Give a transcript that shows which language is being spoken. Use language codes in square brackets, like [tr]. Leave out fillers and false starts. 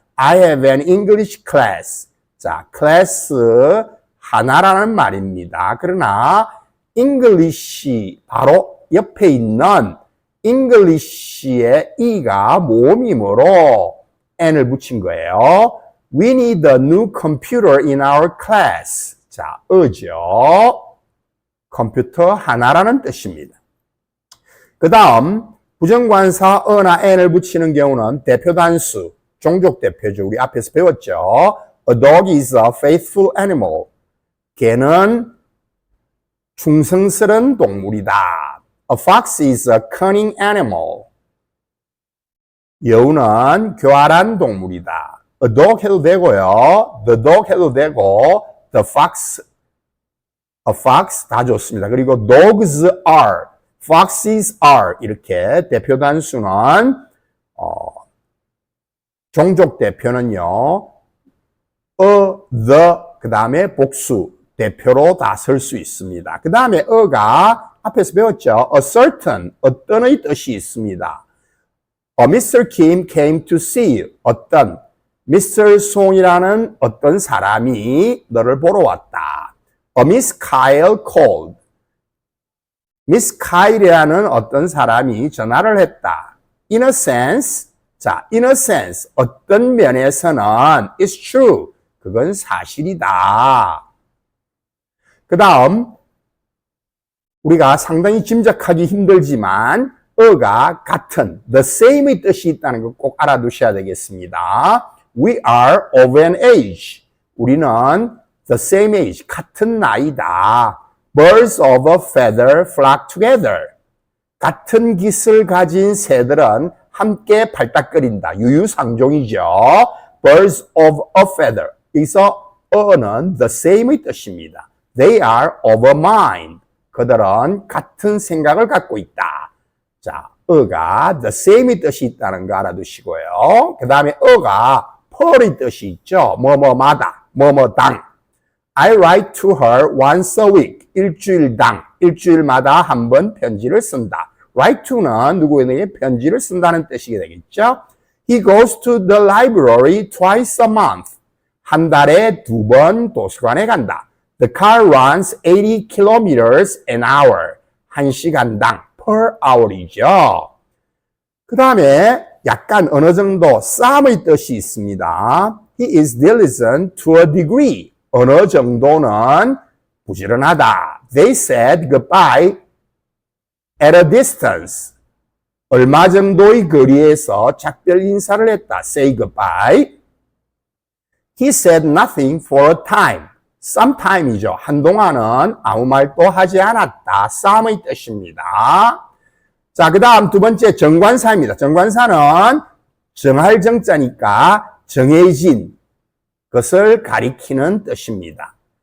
[en] I have an English class. [ko] 자, class 하나라는 말입니다. 그러나 English 바로 옆에 있는 English의 E가 모음이므로 N을 붙인 거예요. [en] We need a new computer in our class. [ko] 자, 어죠. 컴퓨터 하나라는 뜻입니다. 그 다음 부정관사 어나 n을 붙이는 경우는 대표 단수, 종족 대표죠. 우리 앞에서 배웠죠. [en] A dog is a faithful animal. [ko] 개는 충성스러운 동물이다. [en] A fox is a cunning animal. [ko] 여우는 교활한 동물이다. A dog 해도 되고요. The dog 해도 되고 the fox, a fox 다 좋습니다. 그리고 [en] dogs are, foxes are [ko] 이렇게 대표 단수는 종족 대표는요. the 그 다음에 복수 대표로 다 쓸 수 있습니다. 그 다음에 어가 앞에서 배웠죠. A certain 어떤의 뜻이 있습니다. [en] Mr. Kim came to see you. [ko] 어떤 [en] Mr. [ko] Song이라는 어떤 사람이 너를 보러 왔다. [en] Miss Kyle called. [ko] Miss Kyle이라는 어떤 사람이 전화를 했다. [en] In a sense, [ko] 자, [en] in a sense, [ko] 어떤 면에서는 [en] it's true. [ko] 그건 사실이다. 그 다음, 우리가 상당히 짐작하기 힘들지만, 어가 같은, the same의 뜻이 있다는 거 꼭 알아두셔야 되겠습니다. [en] We are of an age. [ko] 우리는 [en] the same age, [ko] 같은 나이다. [en] Birds of a feather flock together. [ko] 같은 깃을 가진 새들은 함께 발딱거린다. 유유상종이죠. [en] Birds of a feather. [ko] 여기서 어는 the same의 뜻입니다. [en] They are of a mind. [ko] 그들은 같은 생각을 갖고 있다. 자, 어가 the same의 뜻이 있다는 거 알아두시고요. 그 다음에 어가 per의 뜻이 있죠. 뭐뭐마다, 뭐뭐당. [en] I write to her once a week. [ko] 일주일당, 일주일마다 한 번 편지를 쓴다. write to는 누구에게 편지를 쓴다는 뜻이 되겠죠. [en] He goes to the library twice a month. [ko] 한 달에 2번 도서관에 간다. [en] The car runs 80 kilometers an hour. [ko] 1시간당 per hour이죠. 그 다음에 약간 어느 정도 some의 뜻이 있습니다. [en] He is diligent to a degree. [ko] 어느 정도는 부지런하다. [en] They said goodbye at a distance. [ko] 얼마 정도의 거리에서 작별 인사를 했다. [en] Say goodbye. He said nothing for a time. [ko] sometime이죠. 한동안은 아무 말도 하지 않았다. some의 뜻입니다. 자, 그 다음 두 번째 정관사입니다. 정관사는 정할 정자니까 정해진 것을 가리키는 뜻입니다.